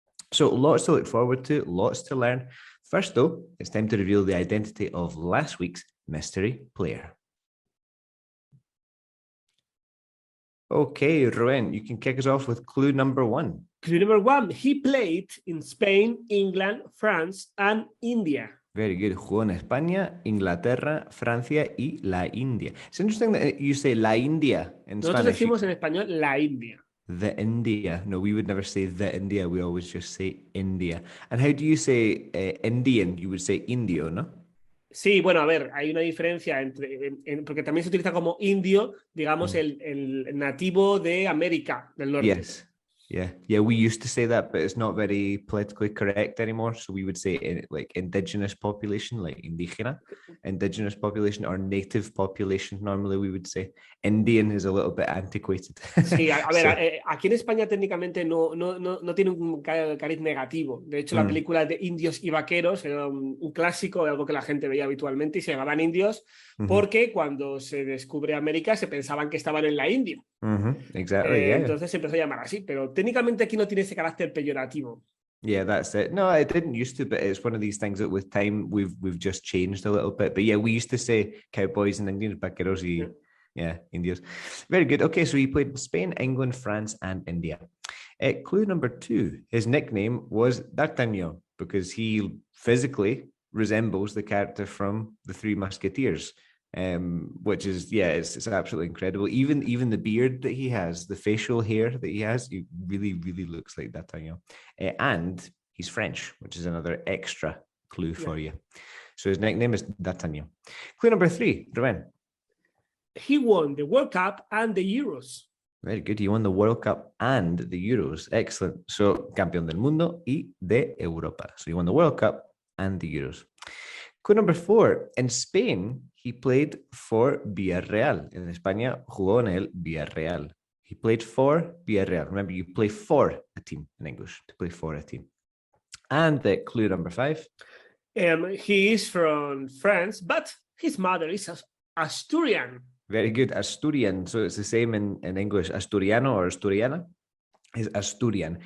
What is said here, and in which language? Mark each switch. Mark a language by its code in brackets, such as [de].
[en] So lots to look forward to, lots to learn. First though, it's time to reveal the identity of last week's mystery player. Okay, Rubén, you can kick us off with clue number one. Clue number one, he played in Spain, England, France, and India. Very good. [es] Jugó en España, Inglaterra, Francia y la India. [en] It's interesting that you say la India in [es] Nosotros [en] Spanish. [es] decimos en español la India. [en] The India. No, we would never say the India. We always just say India. And how do you say Indian? You would say indio, ¿no? [es] Sí, bueno, a ver, hay una diferencia porque también se utiliza como indio, digamos, el nativo de América del Norte. [en] Yes. Yeah, we used to say that, but it's not very politically correct anymore. So we would say like indigenous population, like indígena, indigenous population or native population. Normally we would say Indian is a little bit antiquated. [es] Sí, a ver, aquí en España técnicamente no tiene un cariz negativo. De hecho, la película de Indios y Vaqueros era un clásico, algo que la gente veía habitualmente y se llamaban indios porque cuando se descubre América se pensaban que estaban en la India. [en] Exactly, yeah. [es] Entonces se empezó a llamar así, pero técnicamente aquí no tiene ese carácter peyorativo. [en] Yeah, that's it. No, it didn't used to, but it's one of these things that with time we've just changed a little bit. But yeah, we used to say cowboys and Indians, [es] vaqueros y indios. [en] Very good. Okay, so he played in Spain, England, France, and India. Clue number two, his nickname was D'Artagnan because he physically resembles the character from The Three Musketeers. Which is it's absolutely incredible. Even the beard that he has, the facial hair that he has, he really looks like D'Artagnan. And he's French, which is another extra clue for you. So his nickname is D'Artagnan. Clue number three, Rubén. He won the World Cup and the Euros. Very good. He won the World Cup and the Euros. Excellent. [es] So campeón del mundo y de Europa. [en] So he won the World Cup and the Euros. Clue number four. In Spain, he played for Villarreal. [es] En España, jugó en el Villarreal. [en] He played for Villarreal. Remember, you play for a team in English, to play for a team. And clue number five. He is from France, but his mother is Asturian. Very good. Asturian. So it's the same in English. Asturiano or Asturiana is Asturian.